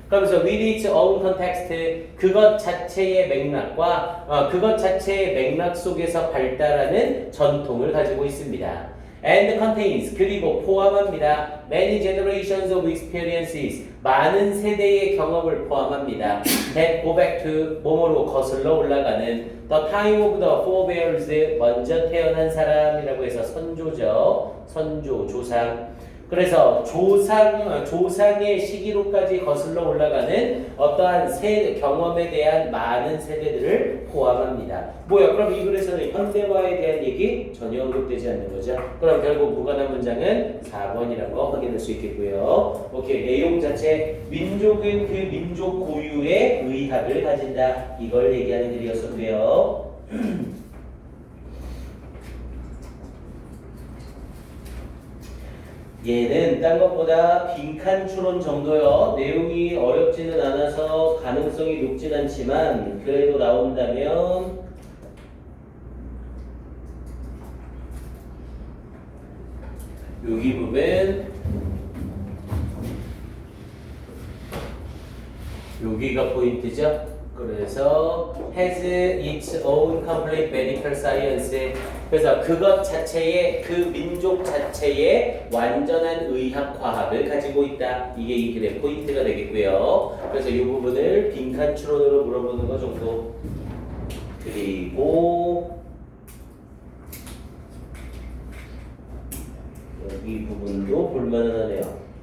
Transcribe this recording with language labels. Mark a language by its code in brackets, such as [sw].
[ko] 그러면서 [en] with its own context, [ko] 그것 자체의 맥락과 그것 자체의 맥락 속에서 발달하는 전통을 가지고 있습니다. [en] and contains, [ko] 그리고 포함합니다. [en] many generations of experiences, [ko] 많은 세대의 경험을 포함합니다. [en] that go back to, [ko] 몸으로 거슬러 올라가는 [en] the time of the forebears, [ko] 먼저 태어난 사람이라고 해서 선조죠. 선조, 조상. 그래서 조상의 시기로까지 거슬러 올라가는 어떠한 경험에 대한 많은 세대들을 포함합니다. 뭐야? 그럼 이 글에서는 현대화에 대한 얘기 전혀 언급되지 않는 거죠. 그럼 결국 무관한 문장은 4번이라는 거 확인할 수 있겠고요. 오케이, 내용 자체 민족은 그 민족 고유의 의학을 가진다. 이걸 얘기하는 글이었었고요. 얘는 딴 것보다 빈칸 추론 정도요. 내용이 어렵지는 않아서 가능성이 높진 않지만 그래도 나온다면 여기 보면 여기가 포인트죠. 그래서 [en] has its own complete medical science. [ko] 그래서 그것 자체의 그 민족 자체의 완전한 의학 과학을 가지고 있다. 이게 이 글의 포인트가 되겠고요. 그래서 이 부분을 빈칸 추론으로 물어보는 것 정도. 그리고 여기 부분도 볼만은 하네요.